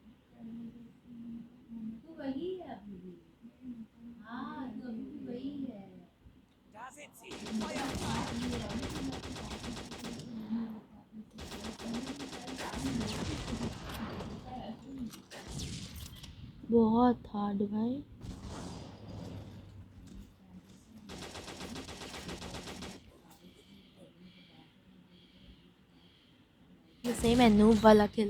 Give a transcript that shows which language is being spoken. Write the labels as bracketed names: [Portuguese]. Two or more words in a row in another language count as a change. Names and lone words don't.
[Hindi] तू वही है अभी भी। हाँ तू अभी भी वही है। [German] Da sind sie, Feuer frei! [Hindi] बहुत हार्ड भाई। ये सही में नूब वाला खेला।